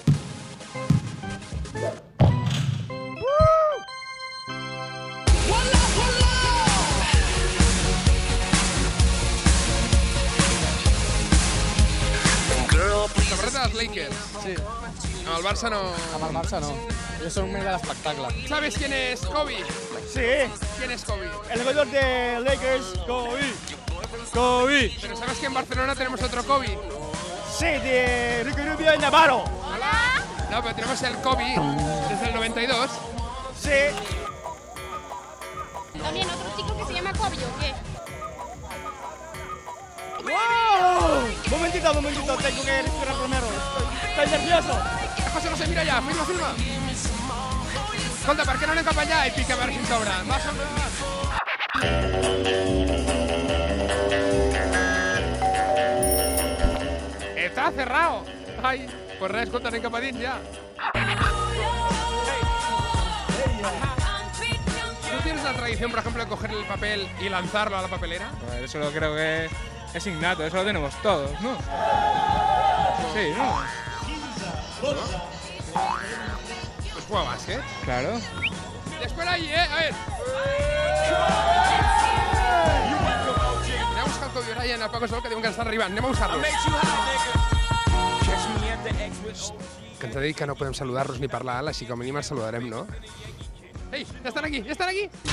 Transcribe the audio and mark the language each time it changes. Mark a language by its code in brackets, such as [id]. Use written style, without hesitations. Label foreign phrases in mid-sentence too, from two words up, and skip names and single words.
[ca] Samarreta dels Lakers. Sí, Amb el Barça no... amb el Barça no. Jo soy més de l'espectacle. [es] ¿Sabes quién es Kobe? Sí, ¿Quién es Kobe? el jugador de Lakers, Kobe. Kobe. Pero ¿sabes que en Barcelona tenemos otro Kobe? Sí, de Ricky Rubio y Navarro. No, pero tenemos el Kobe desde el 92. Sí. También otro chico que se llama Kobe, ¿o qué? ¡Wow! Momentito, tengo que respirar primero. Estoy nervioso. [ca] José, mira allà, filma. Escolta, per què no anem cap allà i pica a veure si ens sobra? Va, [es] Está cerrado. [ca] Ai, pues res, escolta, anem cap a dins ja. [es] ¿Tú tienes la tradición, por ejemplo, de coger el papel y lanzarlo a la papelera? Pues eso creo que es innato, eso lo tenemos todos, ¿no? Sí, ¿no? Pues juega básquet. Claro. Después ahí, a ver. [ca] Anem a buscar el Kobe Bryant i el Pau Gasol, que diuen que estan arribant. Anem a buscar-los. Que ens ha dit que no podem saludar-los ni parlar alt, així que com a mínim els saludarem, no? Ei, ja estan aquí, ja estan aquí!